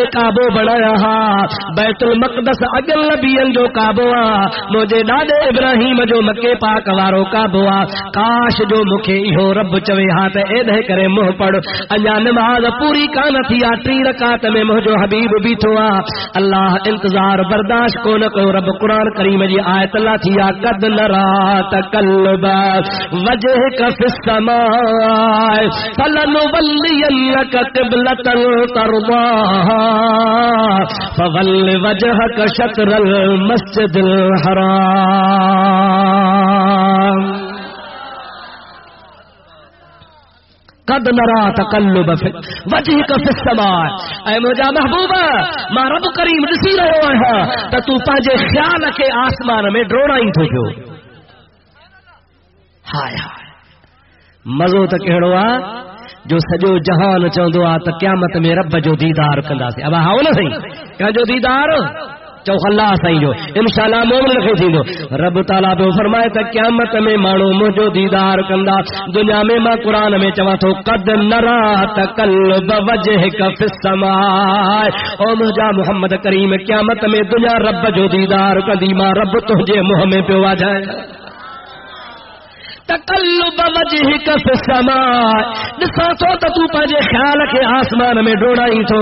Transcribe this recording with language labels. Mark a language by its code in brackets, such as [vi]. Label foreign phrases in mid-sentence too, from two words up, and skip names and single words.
[sd] काबो बणाया हा बैतुल मक़दस अॻिल नबियनि जो काबो आहे मुंहिंजे ॾाॾे इब्राहिम जो मके पाक वारो काबो आहे काश जो मूंखे इहो रब चवे हा त एॾे करे मुंहुं पढ़ अञा नमाज़ पूरी कान थी आहे 3 रकात में मुंहिंजो हबीब बीठो आहे अल्लाह इंतज़ार बर्दाश्त कोन कयो रब क़ुरान करीम जी आयत ला थी आहे [ar] قد نرى تقلب وجهك في السماء فلنولينك قبلة ترضاها فول وجهك شطر المسجد الحرام قد نرى تقلب وجهك في السماء [sd] ऐ मुंहिंजा महबूबा मां रब करीम ॾिसी रहियो आहियां त तूं पंहिंजे ख़्याल खे आसमान में ड्रोड़ाई थो पियो हाय हाय मज़ो त कहिड़ो आहे जो सॼो जहान चवंदो आहे त क़यामत में रब जो दीदार कंदासीं अब हाओ न सही कंहिंजो दीदार चओ अल्लाह साईं जो इंशाअल्लाह मोमिन खे थींदो रब ताला पियो फरमाए त क़यामत में माण्हू मुंहिंजो दीदार कंदा दुनिया में मां क़ुरान में चवां थो [ar] قد نرى تقلب وجهك في السماء [sd] ओ मुंहिंजा मोहम्मद करीम क़यामत में दुनिया रब जो दीदार कंदी मां रब तुंहिंजे मुंहं में पियो वाजाए [ar] تقلب وجهك في السماء [sd] ॾिसां थो त तूं पंहिंजे ख़्याल खे आसमान में डोड़ाई थो